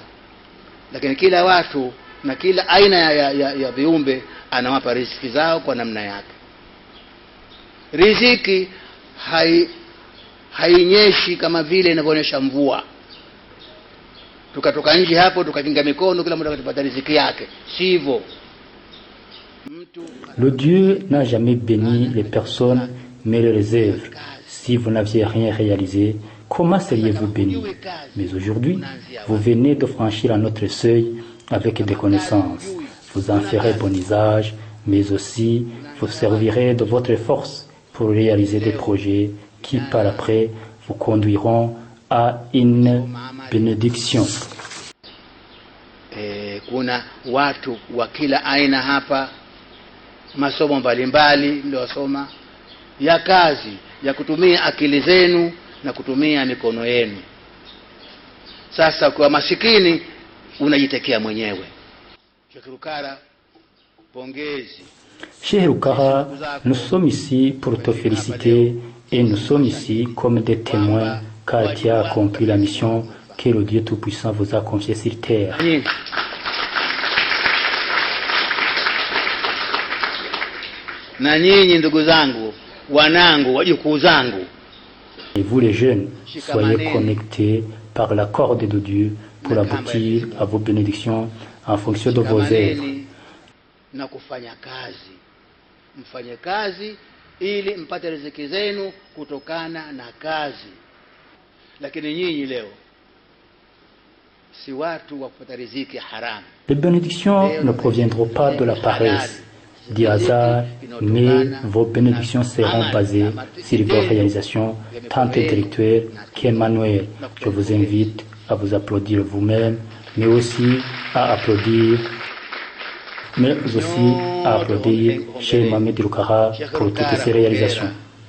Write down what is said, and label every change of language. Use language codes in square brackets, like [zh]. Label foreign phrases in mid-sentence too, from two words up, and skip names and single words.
[sw] Lakini kila watu na kila aina ya viumbe anawapa riziki zao kwa namna yake. Riziki hainyeshi kama vile inavyonyesha mvua. Tukatoka nje hapo tukakinga mikono kila mtu akapata riziki yake. Sivyo. [fr] Le Dieu n'a jamais béni les personnes, mais les œuvres. Si vous n'aviez rien réalisé, comment seriez-vous béni? Mais aujourd'hui, vous venez de franchir un autre seuil avec des connaissances. Vous en ferez bon usage, mais aussi vous servirez de votre force pour réaliser des projets qui par après vous conduiront à une bénédiction. [sw] Kuna watu wa kila aina hapa, masomo mbalimbali mliosoma, ya kazi ya kutumia akili zenu na kutumia mikono yenu. Sasa kwa masikini unajitekea mwenyewe. Sheikh Rukara, pongezi. [fr] Cheikh Rukara, nous sommes ici pour te féliciter et nous sommes ici comme des témoins car tu as accompli la mission que le Dieu Tout-Puissant vous a confiée sur terre. [sw] Na nyinyi ndugu zangu, wanangu, wajukuu zangu, [fr] et vous les jeunes, soyez connectés par la corde de Dieu pour aboutir à vos bénédictions en fonction de vos œuvres. [sw] Na kufanya kazi, mfanye kazi ili mpate riziki zenu kutokana na kazi. Lakini nyinyi leo si watu wa kupata riziki haramu. [fr] Les bénédictions ne proviendront pas de la paresse, du hasard, mais vos bénédictions seront basées sur vos réalisations, tant intellectuelles qu'manuelles. Je vous invite à vous applaudir vous-même, mais aussi à applaudir Cheikh Mohamed Rukara pour toutes ces réalisations.